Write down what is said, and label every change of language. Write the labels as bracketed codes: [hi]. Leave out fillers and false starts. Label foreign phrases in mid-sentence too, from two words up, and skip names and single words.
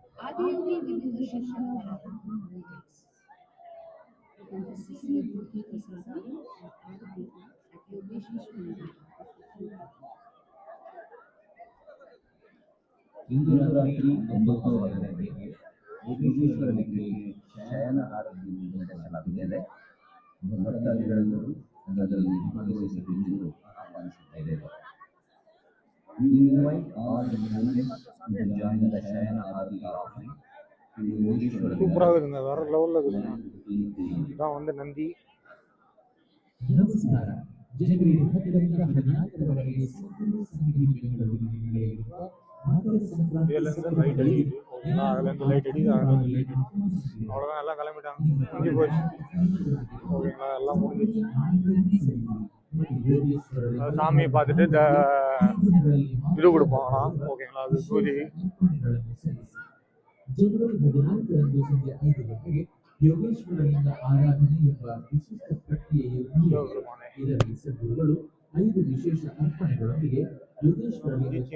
[hi] आगे विभिन्न शिक्षा [kn] ಇಂದು ರಾತ್ರಿ 9:30 ಯೋಗೇಶ್ವರನಿಗೆ ಶಯನ ಆರತಿ ನಡೆಸಲಾಗುತ್ತದೆ. ಭಕ್ತಾದಿಗಳನ್ನು ಅದರಲ್ಲಿ ಭಾಗವಹಿಸಬೇಕೆಂದು ಆಹ್ವಾನಿಸುತ್ತೇವೆ. [en] We invite all the members to join the Shayana Arati offering. [ta] சூப்பராக இருக்குங்க, வேற லெவலில் இருக்குதுங்க. இதான் வந்து நந்தி. [kn] ನಮಸ್ಕಾರ. ಜನವರಿ 10ರಿಂದ 14ರವರೆಗೆ ಸಂಪೂರ್ಣ ಸಮಿತಿ ಬೆಂಗಳೂರಿನಲ್ಲಿ ನಡೆಯಲಿರುವ ಮಕರ ಸಂಕ್ರಾಂತಿ [ta] இதுலேருந்து லைட் அடிக்குது. ஓகேங்களா, அதுலேருந்து லைட் அடிக்குது. அவ்வளோதான், எல்லாம் கிளம்பிட்டாங்க, முடிஞ்சு போச்சு. ஓகேங்களா, எல்லாம் முடிஞ்சிச்சு. அது சாமியை பார்த்துட்டு இது கொடுப்பாங்கண்ணா. ஓகேங்களா, அது சூதி. [kn] ಜನವರಿ 14ರಂದು ಸಂಜೆ 5 ಗಂಟೆಗೆ ಯೋಗೇಶ್ವರನಿಂದ ಆರಾಧನೆ ಎಂಬ ವಿಶಿಷ್ಟ ಪ್ರಕ್ರಿಯೆಯು ನಡೆಯುತ್ತದೆ. ಇದರಲ್ಲಿ ಸದ್ಗುರುಗಳು 5 ವಿಶೇಷ ಅರ್ಪಣೆಗಳೊಂದಿಗೆ ಯೋಗೇಶ್ವರನಿಗೆ